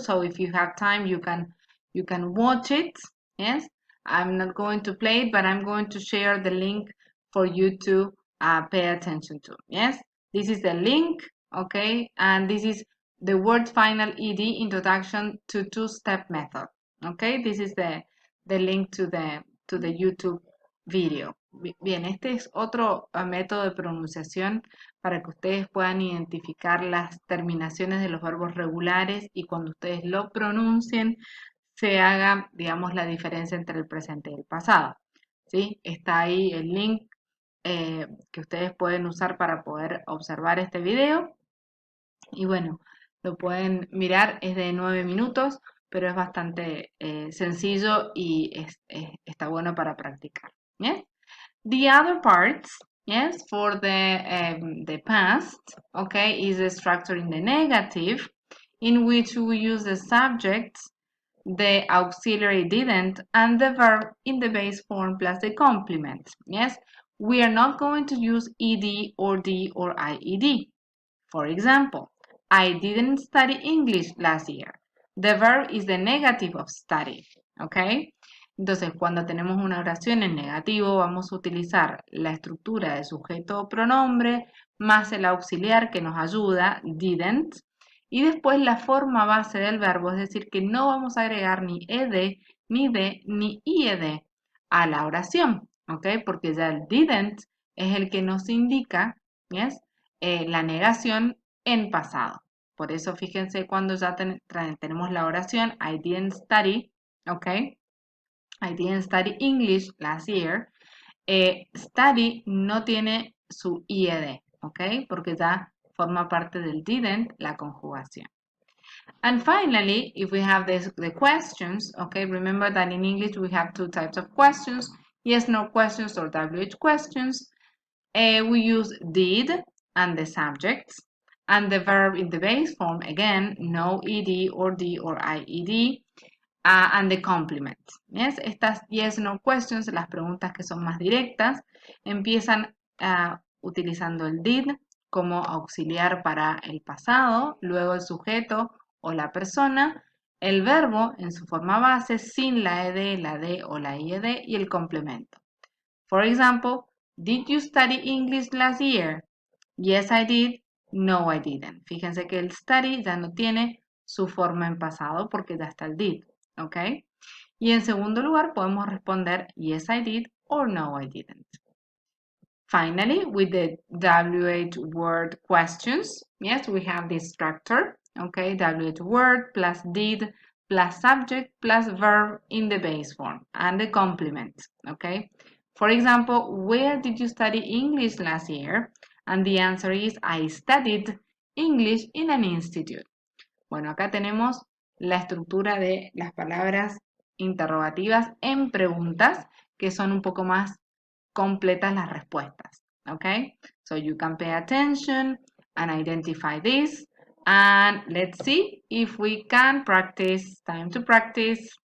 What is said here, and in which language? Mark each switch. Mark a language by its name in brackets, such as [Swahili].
[English] So if you have time, you can watch it. Yes, I'm not going to play it, but I'm going to share the link for you to pay attention to. Yes, this is the link. Okay, and this is the word final ed introduction to two-step method. Okay, this is the link to the YouTube video. [Spanish] Bien, este es otro método de pronunciación para que ustedes puedan identificar las terminaciones de los verbos regulares y cuando ustedes lo pronuncien se haga, digamos, la diferencia entre el presente y el pasado. ¿Sí? Está ahí el link que ustedes pueden usar para poder observar este video. Y bueno, lo pueden mirar, es de 9 minutos, pero es bastante sencillo y está bueno para practicar. [English] Yes? The other parts, yes, for the past, okay, is the structure in the negative, in which we use the subject, the auxiliary didn't, and the verb in the base form plus the complement. Yes, we are not going to use ed or d or ied. For example, I didn't study English last year. The verb is the negative of study, ¿ok? [Spanish] Entonces, cuando tenemos una oración en negativo, vamos a utilizar la estructura de sujeto o pronombre más el auxiliar que nos ayuda, didn't, y después la forma base del verbo, es decir, que no vamos a agregar ni ed, ni de, ni ied a la oración, ¿ok? Porque ya el didn't es el que nos indica, ¿yes? La negación en pasado. Por eso fíjense cuando ya tenemos la oración [English] I didn't study, [Spanish] ¿ok? I didn't study English last year. Study no tiene su IED, ¿ok? Porque ya forma parte del didn't, la conjugación. [English] And finally, if we have the questions, okay, remember that in English we have two types of questions, yes, no questions or WH questions. We use did and the subjects, and the verb in the base form, again, no ed or d or ied, and the complement. [Spanish] Yes, estas yes, no questions, las preguntas que son más directas, empiezan utilizando el did como auxiliar para el pasado, luego el sujeto o la persona, el verbo en su forma base sin la ed, la d o la ied y el complemento. [English] For example, did you study English last year? Yes, I did. No, I didn't. [Spanish] Fíjense que el study ya no tiene su forma en pasado porque ya está el did, ¿ok? Y en segundo lugar podemos responder [English] yes, I did or no, I didn't. Finally, with the WH word questions, yes, we have this structure, okay? WH word plus did plus subject plus verb in the base form and the complement, okay? For example, where did you study English last year? And the answer is I studied English in an institute. [Spanish] Bueno, acá tenemos la estructura de las palabras interrogativas en preguntas que son un poco más completas las respuestas. [English] Okay, so you can pay attention and identify this and let's see if we can practice. Time to practice.